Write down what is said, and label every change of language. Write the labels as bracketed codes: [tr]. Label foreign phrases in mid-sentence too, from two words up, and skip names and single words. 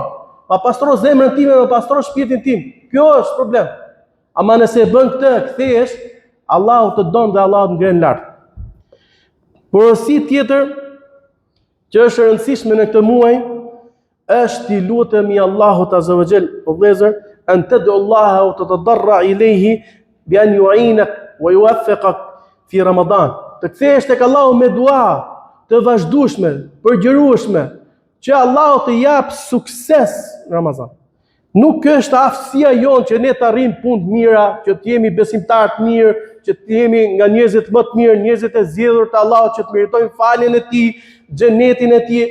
[sq] Ma pastro zemrën time, më pastro shpirtin tim. Kjo është problem. Ama nëse e bën këtë, kthehesh, Allahu të don dhe Allahu të ngren lart. Porosi tjetër që është e rëndësishme në këtë muaj është ti lutemi Allahut [ar] عز وجل, [sq] o vëllezër, [ar] أن تدعو الله وتتضرع إليه بأن يعينك ويوفقك في رمضان. [sq] Të kthehesh tek Allahu me dua të vazhdueshme, përgjërueshme, që Allahu të jap sukses në Ramazan. Nuk është aftësia jonë që ne të arrijmë punë të mira, që të jemi besimtarë të mirë, që të jemi nga njerëzit më të mirë, njerëzit e zgjedhur të Allahut që të meritojnë faljen e Tij, xhenetin e Tij.